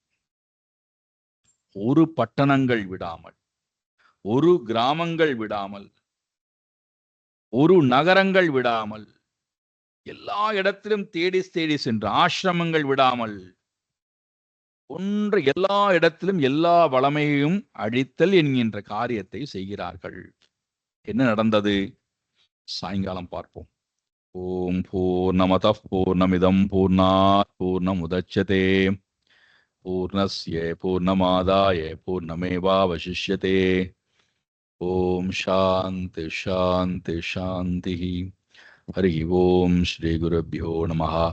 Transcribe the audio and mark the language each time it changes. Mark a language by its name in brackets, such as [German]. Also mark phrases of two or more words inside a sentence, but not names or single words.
[Tamil] ஒரு பட்டணங்கள் விடாமல், ஒரு கிராமங்கள் விடாமல், ஒரு நகரங்கள் விடாமல், எல்லா இடத்திலும் தேடி தேடி சென்று, ஆசிரமங்கள் விடாமல், ஒன்று எல்லா இடத்திலும் எல்லா வளமையையும் அழித்தல் என்கின்ற காரியத்தை செய்கிறார்கள். என்ன நடந்தது? சாயங்காலம் பார்ப்போம். [Sanskrit] ॐ पूर्णमदः पूर्णमिदं पूर्णात् पूर्णमुदच्यते पूर्णस्य पूर्णमादाय पूर्णमेवावशिष्यते. ॐ शान्ति शान्ति शान्ति. हरि ॐ श्री गुरुभ्यो नमः.